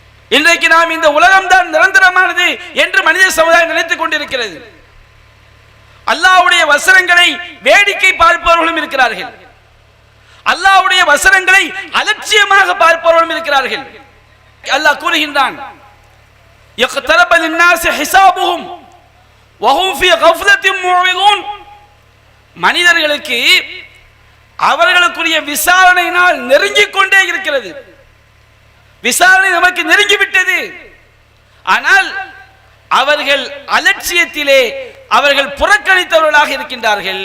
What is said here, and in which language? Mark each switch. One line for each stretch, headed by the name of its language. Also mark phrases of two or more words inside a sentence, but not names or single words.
Tamil: இன்றைக்கு நாம் இந்த உலகம்தான் நிரந்தரமானது என்று மனித சமுதாயம் நினைத்துக் கொண்டிருக்கிறது. அல்லாஹ்வுடைய வசனங்களை வேடிக்கை பார்ப்பவர்களும் இருக்கிறார்கள், அல்லாஹ்வுடைய வசனங்களை அலட்சியமாக பார்ப்பவர்களும் இருக்கிறார்கள். அல்லாஹ் கூறுகின்றான்,
Arabic: يقترب للناس حسابهم وهم في غفلة معرضون.
Tamil: மனிதர்களுக்கு அவர்களுக்குரிய விசாரணை நாள் நெருங்கிக் கொண்டே இருக்கிறது. விசாரணை நமக்கு நெருங்கிவிட்டது. ஆனால் அவர்கள் அலட்சியத்திலே அவர்கள் புறக்கணித்தவர்களாக இருக்கின்றார்கள்.